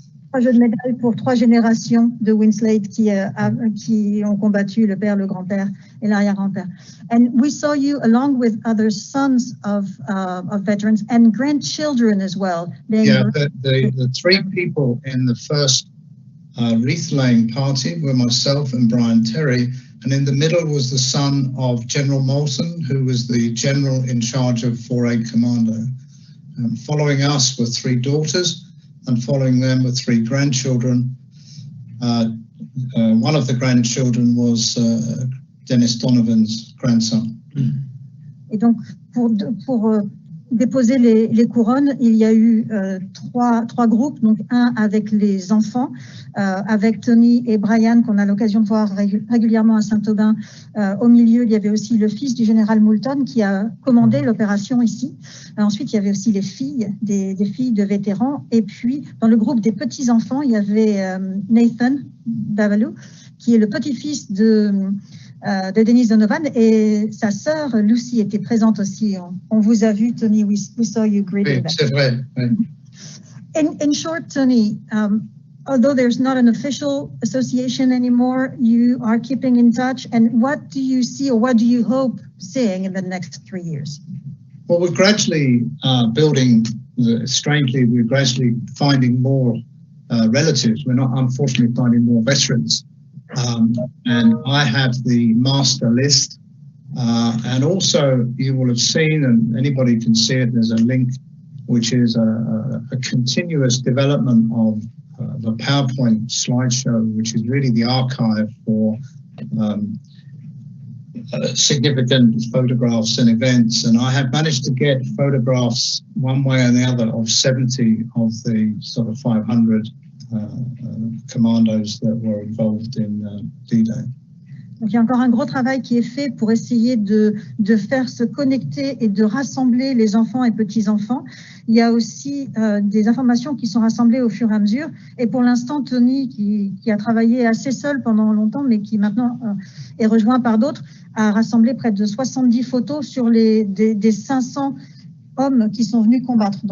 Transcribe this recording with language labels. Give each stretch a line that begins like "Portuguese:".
French: 3 jeux de médailles pour 3 générations de Winslade qui ont combattu, le père, le grand-père et l'arrière-grand-père.
English: And we saw you along with other sons of veterans and grandchildren as well. Yeah, the 3 people in the first wreath-laying party were myself and Brian Terry, and in the middle was the son of General Moulton, who was the general in charge of 4-8 Commando. Following us were 3 daughters, and following them were 3 grandchildren. One of the grandchildren was Dennis Donovan's grandson.
French: Et donc, pour déposer les couronnes, il y a eu 3 groupes, donc un avec les enfants, avec Tony et Brian, qu'on a l'occasion de voir régulièrement à Saint-Aubin. Au milieu, il y avait aussi le fils du général Moulton qui a commandé l'opération ici. Ensuite, il y avait aussi les filles, des filles de vétérans. Et puis, dans le groupe des petits-enfants, il y avait Nathan Babalou, qui est le petit-fils de Dennis Donovan, et sa sœur Lucy était présente aussi. On vous a vu,
English: Tony, we saw you greeting them.
French: C'est vrai.
English: In short, Tony, although there's not an official association anymore, you are keeping in touch. And what do you see, or what do you hope seeing in the next 3 years? Well, we're gradually building, strangely, we're gradually finding more relatives. We're not, unfortunately, finding more veterans. And I have the master list. And also, you will have seen, and anybody can see it, there's a link, which is a continuous development of the PowerPoint slideshow, which is really the archive for significant photographs and events. And I have managed to get photographs one way or the other of 70 of the sort of 500 commandos that were involved in D-Day.
French: Donc, il y a encore un gros travail qui est fait pour essayer de faire se connecter et de rassembler les enfants et petits-enfants. Il y a aussi des informations qui sont rassemblées au fur et à mesure. Et pour l'instant, Tony, qui a travaillé assez seul pendant longtemps, mais qui maintenant est rejoint par d'autres, a rassemblé près de 70 photos sur des 500 hommes qui sont venus combattre.